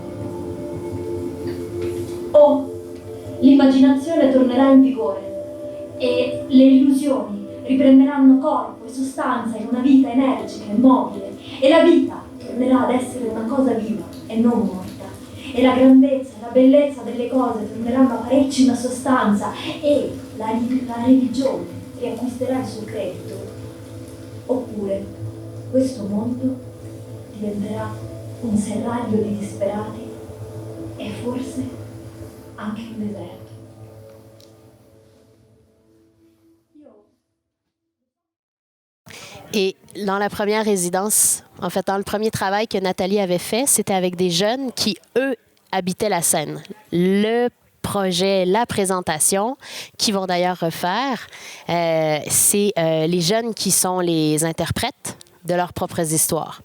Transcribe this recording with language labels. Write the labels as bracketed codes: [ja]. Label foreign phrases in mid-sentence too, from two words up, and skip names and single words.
[it] O l'immaginazione tornerà in vigore e le illusioni riprenderanno corpo e sostanza in una vita energica e mobile, e la vita tornerà ad essere una cosa viva e non morta, e la grandezza e la bellezza delle cose torneranno a parecchi una sostanza, e la religione riacquisterà il suo credito. Oppure questo mondo diventerà un serraglio di disperati e forse anche un deserto. [fr] Et dans la première résidence, en fait, dans le premier travail que Nathalie avait fait, c'était avec des jeunes qui, eux, habitaient la scène. Le projet, la présentation, qu'ils vont d'ailleurs refaire, c'est les jeunes qui sont les interprètes de leurs propres histoires.